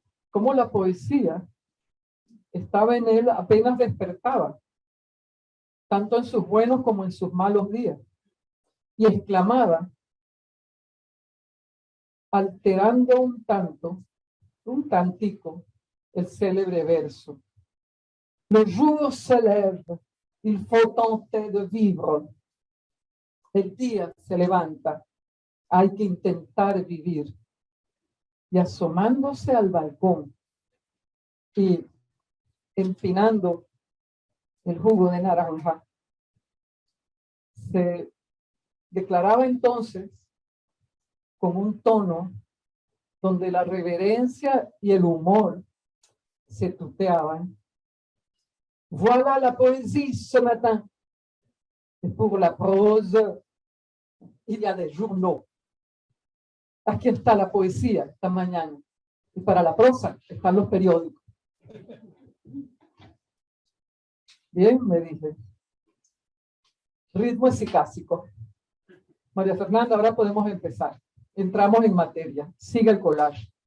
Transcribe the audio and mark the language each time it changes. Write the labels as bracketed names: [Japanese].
[Spanish] Cómo la poesía estaba en él apenas despertaba, tanto en sus buenos como en sus malos días, y exclamaba, alterando un tantico, el célebre verso. [French] Le jour se lève, il faut tenter de vivre. [Spanish] El día se levanta, hay que intentar vivir. Y asomándose al balcón y empinando el jugo de naranja, se declaraba entonces con un tono donde la reverencia y el humor se tuteaban. [French] Voilà la poésie ce matin. Et pour la prose, il y a des journaux. [Spanish] Aquí está la poesía esta mañana. Y para la prosa están los periódicos. Bien, me dije. Ritmo esicásico. María Fernanda, ahora podemos empezar. Entramos en materia. Sigue el collage.